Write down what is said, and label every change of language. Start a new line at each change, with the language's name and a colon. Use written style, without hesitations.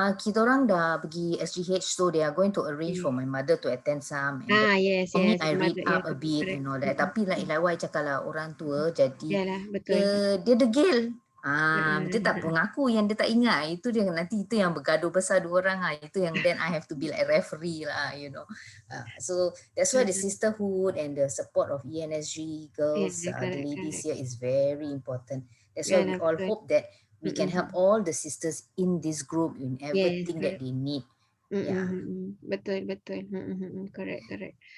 English: Kita orang dah pergi SGH, so they are going to arrange for my mother to attend some. And for me, I read up a bit and all that. Tapi like what I
Malay: cakap lah, orang tua jadi dia degil. Dia tak mengaku yang dia tak ingat. Itu dia nanti itu yang bergaduh besar dua orang. Itu yang
English: then I have to be like referee lah, you know. So that's why the sisterhood and the support of ENSG girls, the ladies here is very important. That's why we all hope that we can help all the sisters in this group in everything that they need. Yeah.
Malay: Betul.
English: Correct.